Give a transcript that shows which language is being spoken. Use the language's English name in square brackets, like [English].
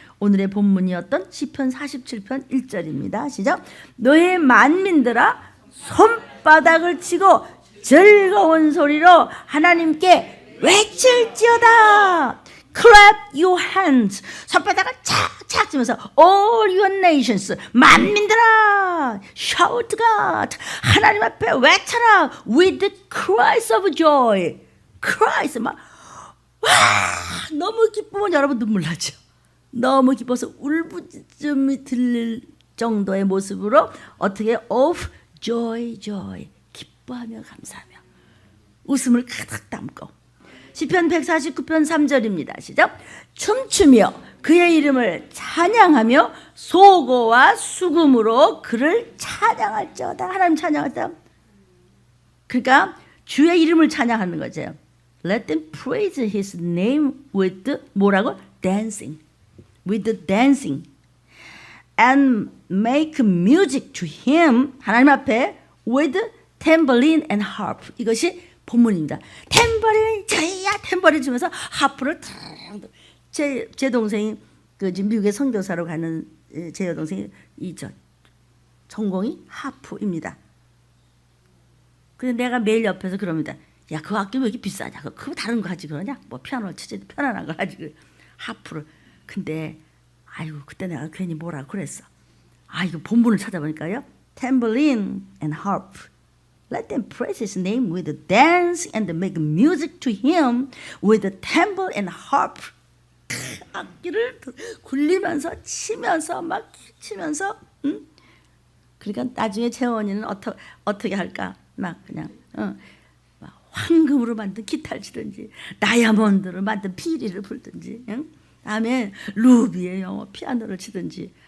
[Korean] 오늘의 본문이었던 시편 47편 1절입니다. 시작. 너의 만민들아 손바닥을 치고 즐거운 소리로 하나님께 외칠지어다. [English] Clap your hands. [Korean] 손바닥을 착착 치면서 [English] All your nations. [Korean] 만민들아 [English] Shout God. [Korean] 하나님 앞에 외쳐라. [English] With the cries of joy. [Korean] Cries 막 와, 너무 기쁘면 여러분 눈물 나죠. 너무 기뻐서 울부짖음이 들릴 정도의 모습으로 어떻게 [English] of joy joy [Korean] 기뻐하며 감사하며 웃음을 가득 담고. 시편 149편 3절입니다. 시작. 춤추며 그의 이름을 찬양하며 소고와 수금으로 그를 찬양할지어다. 하나님 찬양할 때 그러니까 주의 이름을 찬양하는 거죠. [English] Let them praise his name with the [Korean] 뭐라고? [English] Dancing. With the dancing. And make music to him. [Korean] 하나님 앞에 [English] with tambourine and harp. [Korean] 이것이 본문입니다. 탬버린 저희야 탬버린 치면서 하프를 제 동생이 그 지금 미국에 선교사로 가는 제 여동생이 전공이 하프입니다. 그래서 내가 매일 옆에서 그럽니다. 야, 그 악기 왜 이렇게 비싸냐? 그거 다른 거 하지 그러냐? 뭐 피아노를 치지 편안한 거 하지 하프를. 근데 아이고 그때 내가 괜히 뭐라고 그랬어. 아 이거 본문을 찾아보니까요. [English] Tambourine and harp. Let them praise his name with the dance and make music to him with the tambour and harp. [Korean] 악기를 굴리면서 치면서 막 치면서. 그러니까 나중에 재원이는 어떻게 할까? 막 그냥 막 황금으로 만든 기타를 치든지 다이아몬드로 만든 피리를 불든지, 다음에 루비의 영어 피아노를 치든지.